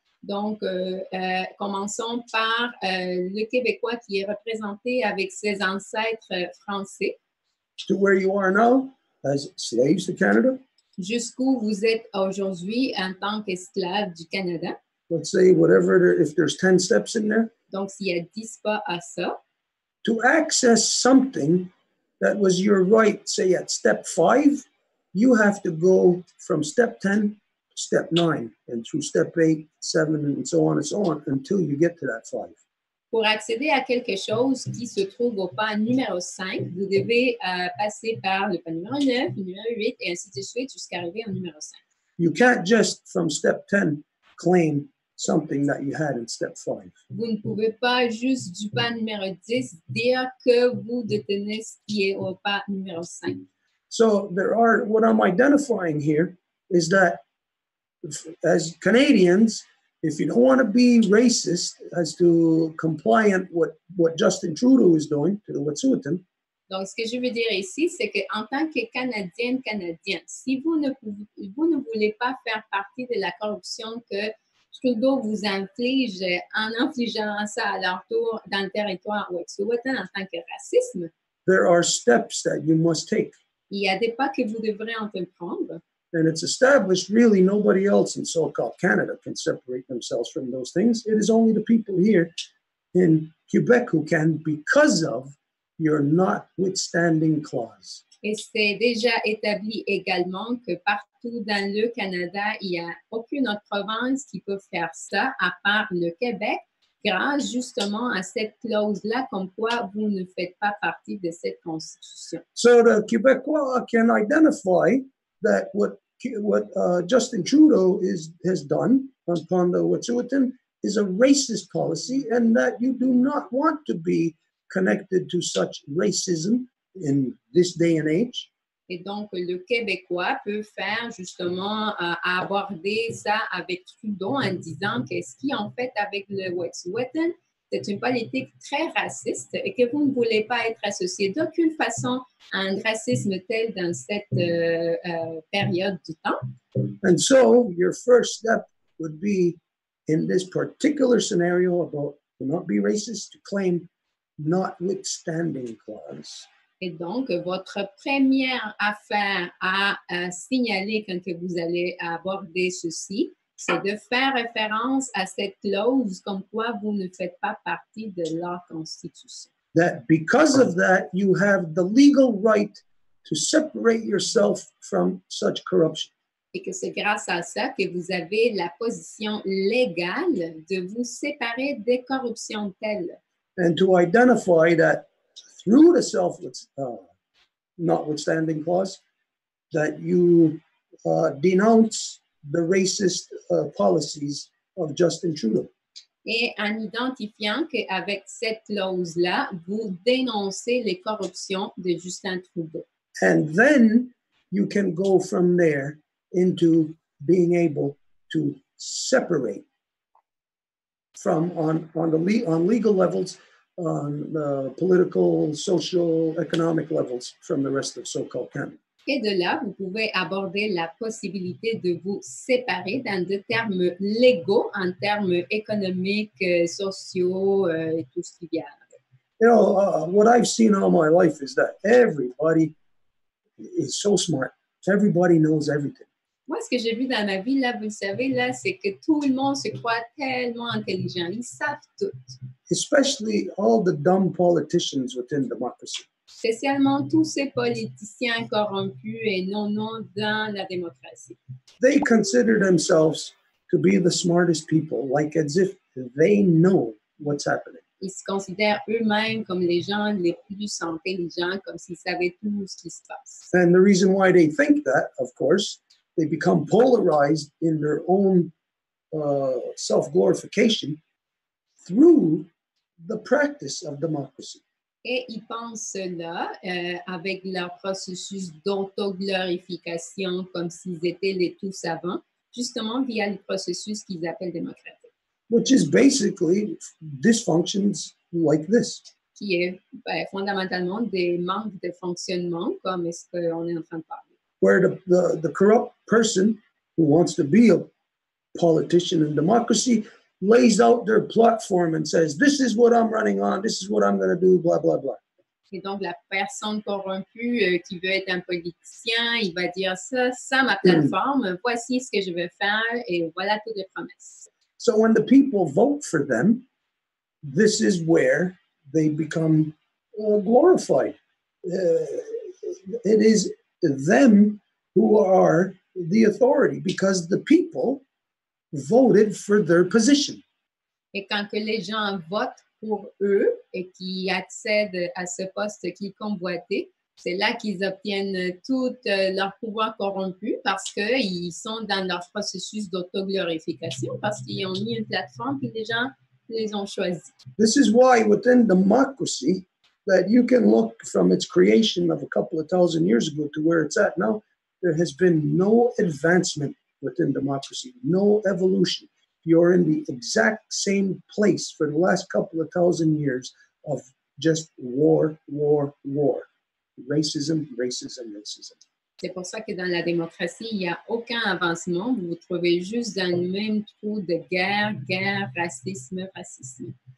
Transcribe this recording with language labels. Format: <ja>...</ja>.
<fr>Donc, commençons par le Québécois qui est représenté avec ses ancêtres français.</fr> <en>To where you are now as slaves to Canada.</en> <fr>Jusqu'où vous êtes aujourd'hui en tant qu'esclave du Canada.</fr> <en>Let's say if there's 10 steps in there.</en> <fr>Donc, s'il y a 10 pas à ça.</fr> <en>To access something that was your right, say at step 5, you have to go from step 10 to step 9 and through step 8, 7, and so on until you get to that 5.</en> <fr>Pour accéder à quelque chose qui se trouve au pas numéro 5, vous devez passer par le pas numéro 9, le numéro 8 et ainsi de suite jusqu'à arriver au numéro 5.</fr> <en>You can't just from step 10 claim something that you had in step 5.</en> <fr>Vous ne pouvez pas juste du pas numéro 10 dire que vous détenez ce qui est au pas numéro 5.</fr> <en>So what I'm identifying here is that as Canadians, if you don't want to be racist as to compliant what Justin Trudeau is doing to the Wet'suwet'en.</en> <fr>Donc, ce que je veux dire ici, c'est qu'en tant que Canadienne, si vous ne voulez pas faire partie de la corruption que Trudeau vous inflige en infligeant ça à leur tour dans le territoire Wet'suwet'en en tant que racisme,</fr> <en>there are steps that you must take.</en> <fr>Il y a des pas que vous devrez entreprendre.</fr> <en>And it's established really nobody else in so-called Canada can separate themselves from those things. It is only the people here in Quebec who can because of your notwithstanding clause.</en> <fr>Et c'est déjà établi également que partout dans le Canada, il n'y a aucune autre province qui peut faire ça à part le Québec grâce justement à cette clause-là comme quoi vous ne faites pas partie de cette constitution.</fr> <en>So the Quebecois can identify that what Justin Trudeau has done upon the Wet'suwet'en is a racist policy and that you do not want to be connected to such racism in this day and age.</en> <fr>Et donc, le Québécois peut faire justement aborder ça avec Trudeau en disant que ce qui en fait avec le Wet'suwet'en, c'est une politique très raciste et que vous ne voulez pas être associé d'aucune façon à un racisme tel dans cette période du temps.</fr> <en>And so your first step would be in this particular scenario about to not be racist, to claim notwithstanding clause.</en> <fr>Et donc, votre première affaire à signaler quand que vous allez aborder ceci, c'est de faire référence à cette clause comme quoi vous ne faites pas partie de la Constitution.</fr> <en>That because of that, you have the legal right to separate yourself from such corruption.</en> <fr>Et que c'est grâce à ça que vous avez la position légale de vous séparer des corruptions telles.</fr> <en>And to identify that through the notwithstanding clause, that you denounce the racist policies of Justin Trudeau.</en> <fr>Et en identifiant qu'avec cette clause-là, vous dénoncez les corruptions de Justin Trudeau.</fr> <en>And then you can go from there into being able to separate from on legal levels, on political, social, economic levels from the rest of so-called Canada.</en> <fr>Et de là, vous pouvez aborder la possibilité de vous séparer dans des termes légaux, en termes économiques, sociaux, et tout ce qui vient avec.</fr> <en>You know, what I've seen all my life is that everybody is so smart. Everybody knows everything.</en> <fr>Moi, ce que j'ai vu dans ma vie, là, vous le savez, là, c'est que tout le monde se croit tellement intelligent. Ils savent tout.</fr> <en>Especially all the dumb politicians within democracy.</en> <fr>Spécialement tous ces politiciens corrompus et non dans la démocratie.</fr> <en>They consider themselves to be the smartest people, like as if they know what's happening.</en> <fr>Ils se considèrent eux-mêmes comme les gens les plus intelligents, comme s'ils savaient tout ce qui se passe.</fr> <en>And the reason why they think that, of course, they become polarized in their own self-glorification through the practice of democracy.</en> <fr>Et ils pensent cela avec leur processus d'autoglorification comme s'ils étaient les tout savants, justement via le processus qu'ils appellent démocratique.</fr> <en>Which is basically dysfunctions like this.</en> <fr>Qui est fondamentalement des manques de fonctionnement comme ce qu'on est en train de parler.</fr> <en>Where the corrupt person who wants to be a politician in democracy lays out their platform and says, this is what I'm running on, this is what I'm going to do, blah, blah, blah.</en> <fr>Et donc, la personne corrompue qui veut être un politicien, il va dire ça, ma plateforme, voici ce que je veux faire et voilà toutes les promesses.</fr> <en>So when the people vote for them, this is where they become glorified. It is them who are the authority because the people voted for their position.</en> <fr>Et quand que les gens votent pour eux et qui accèdent à ce poste qu'ils convoitaient, c'est là qu'ils obtiennent tout leur pouvoir corrompu parce qu'ils sont dans leur processus d'autoglorification, parce qu'ils ont mis une plateforme et les gens les ont choisis.</fr> <en>This is why within democracy that you can look from its creation of a couple of thousand years ago to where it's at now, there has been no advancement within democracy, no evolution. You're in the exact same place for the last couple of thousand years of just war, war, war. Racism, racism, racism.</en> <fr>C'est pour ça que dans la démocratie, il n'y a aucun avancement. Vous vous trouvez juste dans le même trou de guerre, guerre, racisme, racisme.</fr>